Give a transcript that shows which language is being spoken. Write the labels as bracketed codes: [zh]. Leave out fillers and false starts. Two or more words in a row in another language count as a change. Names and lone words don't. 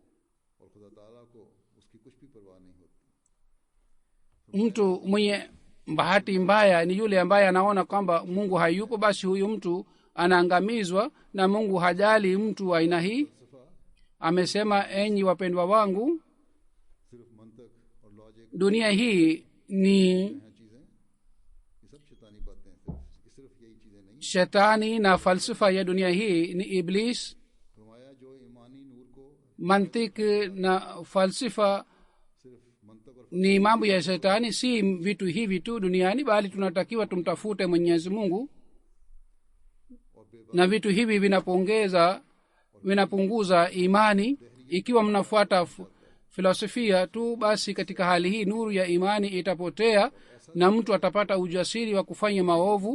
[sw] Mtu mwenye bahati mbaya ni yule ambaye anaona kwamba Mungu hayupo, basi huyu mtu anaangamizwa, na Mungu hajali mtu aina hii. Amesema, enyi wapendwa wangu, dunia hii [ur] چیزیں یہ سب شیطانی باتیں ہیں، صرف یہی چیزیں نہیں. [sw] shetani na falsafa ya dunia hii ni iblis. [ur] فرمایا جو ایمانی نور کو [sw] Mantik na falsafa [ur] صرف منطق اور [sw] ni mambo ya shetani, si vitu hivi tu duniani, bali tunatakiwa tumtafute Mwenyezi Mungu, na vitu hivi vinapunguza imani. Ikiwa mnafuata filosofia tu, basi katika hali hii nuru ya imani itapotea na mtu atapata ujasiri wa kufanya maovu.